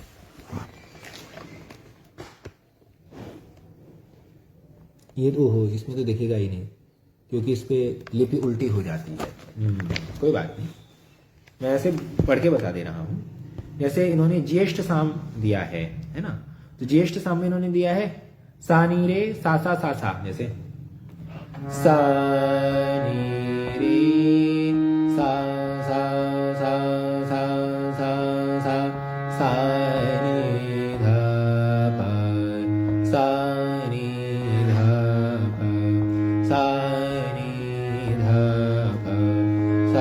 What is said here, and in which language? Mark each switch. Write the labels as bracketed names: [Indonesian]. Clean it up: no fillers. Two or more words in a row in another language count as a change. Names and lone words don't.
[Hindi] ये तो हो, इसमें तो दिखेगा ही नहीं क्योंकि इस पे लिपि उल्टी हो जाती है। कोई बात नहीं, मैं ऐसे पढ़ के बता दे रहा हूं। जैसे इन्होंने ज्येष्ठ साम दिया है ना, तो ज्येष्ठ साम में इन्होंने दिया है सा नी रे सा सा सा सा, जैसे सा नी रे सा सा सा सा सा सा सा नी धा पा सा नी धा पा सा नी धा पा सा